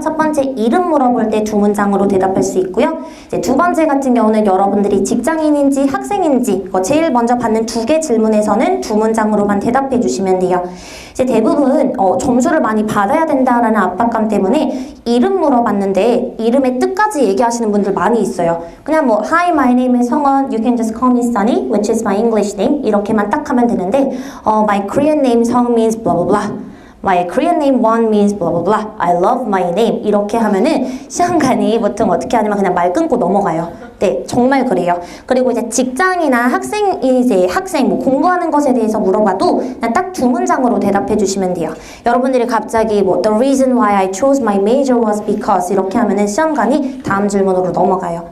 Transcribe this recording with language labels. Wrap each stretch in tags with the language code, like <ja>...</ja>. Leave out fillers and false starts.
<ko>첫 번째 이름 물어볼 때 두 문장으로 대답할 수 있고요. 이제 두 번째 같은 경우는 여러분들이 직장인인지 학생인지 제일 먼저 받는 두 개 질문에서는 두 문장으로만 대답해 주시면 돼요. 이제 대부분 점수를 많이 받아야 된다라는 압박감 때문에 이름 물어봤는데 이름의 뜻까지 얘기하시는 분들 많이 있어요. 그냥 뭐</ko> <en>Hi, my name is 성원. You can just call me Sunny, which is my English name.</en> <ko>이렇게만 딱 하면 되는데</ko> <en>My Korean name 성 means blah blah blah. My Korean name one means blah blah blah. I love my name.</en> <ko>이렇게 하면은 시험관이 보통 어떻게 하냐면 그냥 말 끊고 넘어가요. 네, 정말 그래요. 그리고 이제 직장이나 학생 뭐 공부하는 것에 대해서 물어봐도 그냥 딱 두 문장으로 대답해 주시면 돼요. 여러분들이 갑자기 뭐</ko> <en>The reason why I chose my major was because</en> <ko>이렇게 하면은 시험관이 다음 질문으로 넘어가요.</ko>